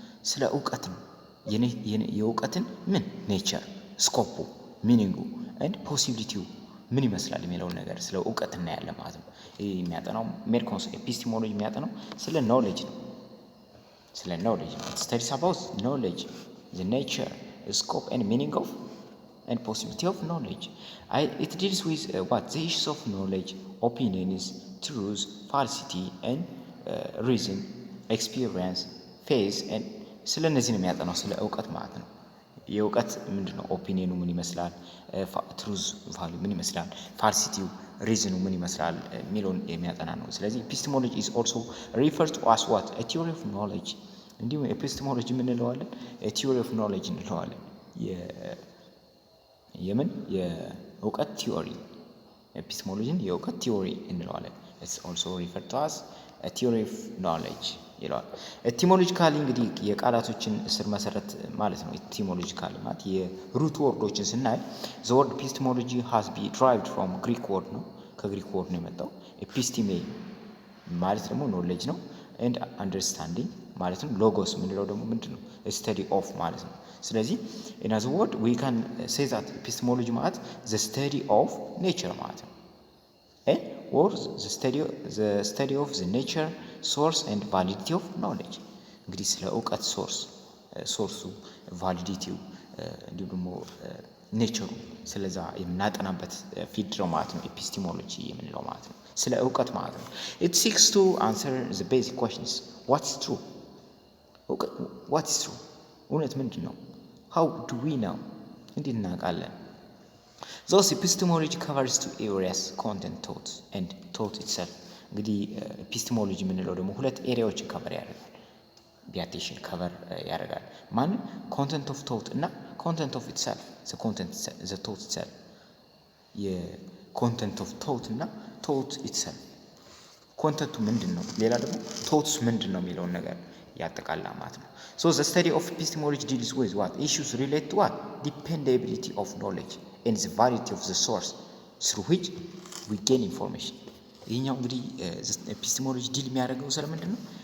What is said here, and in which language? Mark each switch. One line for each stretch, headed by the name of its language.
Amharic: ስለ እውቀት ነው። የእውቀትን ምን ኔቸር፣ ስኮፑ፣ ሚኒንጉ ኤንድ ፖሲቢሊቲው ምን ይመስላል የሚለውን ነገር ስለ እውቀት እናያለን ማለት ነው። ይህ የሚያጠናው ሜርኮንስ ኤፒስቴሞሎጂ የሚያጠናው ስለ ኖሌጅ ነው። ስለ ኖሌጅ ነው።
English: ስታዲስ አባውት ኖሌጅ ዘ ኔቸር ስኮፕ ኤንድ ሚኒንግ ኦፍ and possibility of knowledge. It deals with what the issues of knowledge, opinions, truth, falsity, and reason, experience, faith, and
Amharic: ስለ እነዚህ ነው የሚያጠናው ስለ እውቀት ማለት ነው። የእውቀት ምንድነው? ኦፒኒየኑ ምን ይመስላል፣ ትሩዝ ቫሉ ምን ይመስላል፣ ፋልሲቲው ሪዝኑ ምን ይመስላል የሚለውን የሚያጠና ነው። ስለዚህ ኤፒስቴሞሎጂ
English: is also referred to as what a theory of knowledge።
Amharic: እንዲሁም ኤፒስቴሞሎጂ ምን እንለዋለን?
English: a theory of knowledge
Amharic: እንለዋለን። የምን የእውቀት ቲዮሪ፣ ኤፒስቴሞሎጂን የእውቀት ቲዮሪ እንለዋለን።
English: it's also referred to as a theory of knowledge
Amharic: ይለዋል። ኤቲሞሎጂካሊ እንግዲህ የቃላቶችን ስር መሰረት ማለት ነው። ኤቲሞሎጂካሊ ማለት የሩት ወርዶችን ስናይ
English: the word epistemology has been derived from Greek word
Amharic: ነው፣ ከግሪክ ወርድ ነው የመጣው። ኤፒስቲሜ ማለት ደግሞ ኖሌጅ ነው
English: and understanding
Amharic: ማለት ነው። ሎጎስ የምንለው ደግሞ ምንድን ነው?
English: study of
Amharic: ማለት ነው። ስለዚህ
English: in other word we can say that epistemology
Amharic: ማለት
English: the study of nature
Amharic: ማለት ነው።
English: or the study of the nature, source and validity of knowledge።
Amharic: እንግዲህ ስለ እውቀት ሶርሱ፣ ቫሊዲቲው እንዲሁም ደግሞ ኔቸሩ ስለዛ የምናጠናበት ፊልድ ነው ማለት ነው ኤፒስቴሞሎጂ የምንለው ማለት ነው። ስለ እውቀት ማለት ነው።
English: it seeks to answer the basic questions what's true፣ what is true፣
Amharic: እውነት ምንድን ነው?
English: how do we know፣
Amharic: እንዴት እናውቃለን?
English: those epistemology covers two areas content thought and thought itself።
Amharic: እንግዲህ ኤፒስቴሞሎጂ የምንለው ደግሞ ሁለት ኤሪያዎችን ከቨር ያደርጋል። ቢያቴሽን ከቨር ያደርጋል። ማንም
English: ኮንተንት ኦፍ ቶት
Amharic: እና
English: ኮንተንት ኦፍ ኢትሰልፍ ዘ ቶት ኢትሰልፍ፣ የኮንተንት ኦፍ ቶት እና ቶት ኢትሰልፍ።
Amharic: ኮንተንቱ ምንድን ነው፣ ሌላ ደግሞ ቶትስ ምንድን ነው የሚለውን ነገር ያጠቃልላል ማለት ነው።
English: so the study of epistemology deals with what issues relate to what dependability of knowledge and the validity of the source through which we gain information።
Amharic: ይህኛው እንግዲህ ኤፒስቴሞሎጂ ዲል የሚያደርገው ስለ ምንድን ነው?